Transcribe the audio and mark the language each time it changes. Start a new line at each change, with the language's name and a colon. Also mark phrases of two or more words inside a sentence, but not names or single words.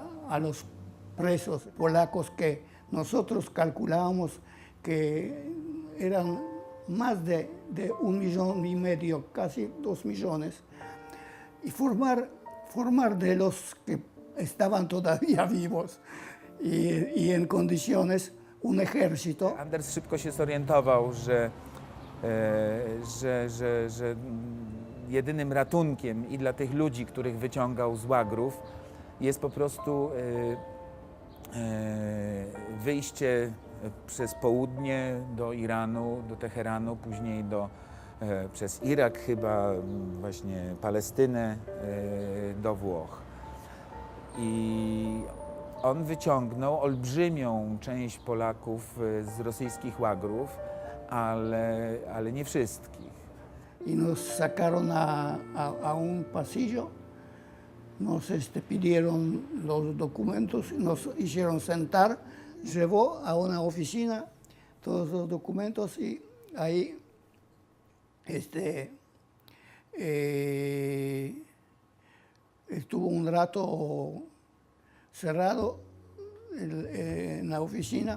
Spanish: a los presos polacos, que nosotros calculábamos que eran más de 1,5 millones, casi 2 millones, y formar de los que estaban todavía vivos y en condiciones un ejército.
Polish: Anders szybko się zorientował, że jedynym ratunkiem i dla tych ludzi, których wyciągał z łagrów, jest po prostu wyjście przez południe do Iranu, do Teheranu, później przez Irak chyba, właśnie Palestynę, do Włoch. I on wyciągnął olbrzymią część Polaków z rosyjskich łagrów, ale nie wszystkich.
Spanish: Y nos sacaron a un pasillo, nos pidieron los documentos, nos hicieron sentar, llevó a una oficina todos los documentos y ahí estuvo un rato cerrado en la oficina.